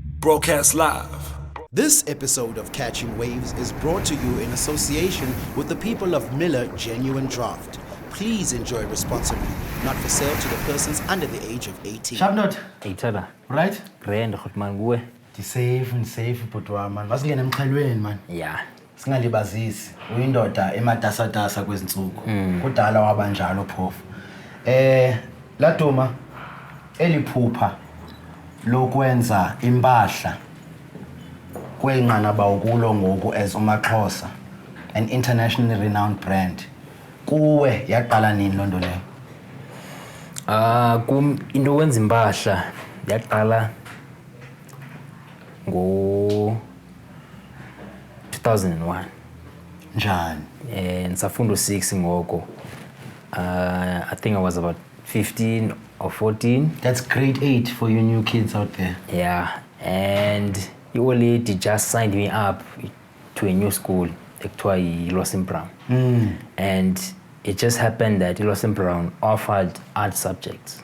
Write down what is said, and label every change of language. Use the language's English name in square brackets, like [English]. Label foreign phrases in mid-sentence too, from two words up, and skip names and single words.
[English] Broadcast live. This episode of Catching Waves is brought to you in association with the people of Miller Genuine Draft. Please enjoy responsibly. Not for sale to the persons under the age of 18. Sharpnot. Hey Tada. Right? [Xhosa] Grand man kuwe. Safe butwa man. Masingena emxhelweni man. [English] Yeah. [Xhosa] Singalibazisi. Uyindoda ematasatasa kwezinsuku. Kudala wabanjalo phofu. Laduma eliphupha lokwenza impahla kwenqanaba ukulo ngoku as uMaxhosa, [English] an internationally renowned brand. [Xhosa] Kuwe yaqala nini lonto leyo? Into wenza impahla yaqala ngo 2001. Njani? Ngisafunda 6 ngoko. [English] I think I was about 15 or 14. That's grade 8 for you new kids out there. Yeah, and the old lady just signed me up to a new school, [Xhosa] ekuthiwa Losim Brown. [English] And it just happened that Losim Brown offered art subjects.